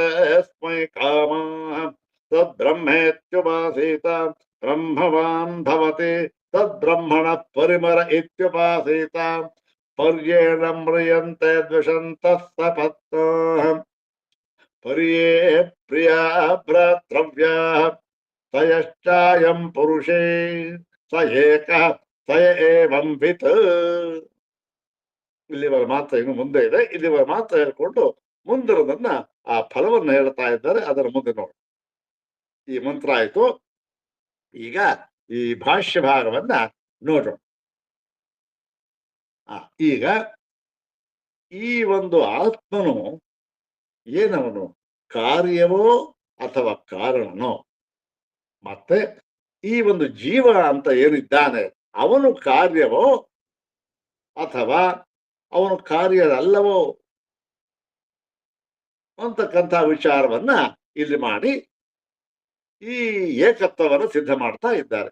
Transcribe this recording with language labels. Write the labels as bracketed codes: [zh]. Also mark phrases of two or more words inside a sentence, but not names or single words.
[sa] ಯಸ್ಮೈ ಕಾಮಃ ತದ್ಬ್ರಹ್ಮೇತ್ಯುಪಾಸೀತ ಬ್ರಹ್ಮವಾನ್ ಭವತಿ ತದ್ಬ್ರಹ್ಮಣ ಪರಿಮರ ಇತ್ಯುಪಾಸೀತ ಪರ್ಯೇಣ ಮ್ರಿಯಂತೆ ದ್ವಿಷಂತಃ ಸಪತ್ನಃ ಪರ್ಯೇ ಪ್ರಿಯಾ ಭ್ರಾತೃವ್ಯಾಃ ತಯಶ್ಚಾಯಂ ಪುರುಷೇ ಸ ಏಕಃ ಸ ಏವಂ ವಿತ್. [kn] ಇಲ್ಲಿವರ ಮಾತ್ರ ಇನ್ನು ಮುಂದೆ ಇದೆ. ಇಲ್ಲಿವರ ಮಾತ್ರ ಹೇಳ್ಕೊಂಡು ಮುಂದಿರೋದನ್ನ ಆ ಫಲವನ್ನು ಹೇಳ್ತಾ ಇದ್ದಾರೆ. ಅದರ ಮುಂದೆ ನೋಡಿ. ಈ ಮಂತ್ರ ಆಯ್ತು. ಈಗ ಈ ಭಾಷ್ಯ ಭಾಗವನ್ನ ನೋಡೋಣ. ಈಗ ಈ ಒಂದು ಆತ್ಮನು ಏನವನು, ಕಾರ್ಯವೋ ಅಥವಾ ಕಾರಣನೋ, ಮತ್ತೆ ಈ ಒಂದು ಜೀವ ಅಂತ ಏನಿದ್ದಾನೆ ಅವನು ಕಾರ್ಯವೋ ಅಥವಾ ಅವನು ಕಾರ್ಯದಲ್ಲವೋ ಅಂತಕ್ಕಂಥ ವಿಚಾರವನ್ನ ಇಲ್ಲಿ ಮಾಡಿ ಈ ಏಕತ್ವವನ್ನು ಸಿದ್ಧ ಮಾಡ್ತಾ ಇದ್ದಾರೆ.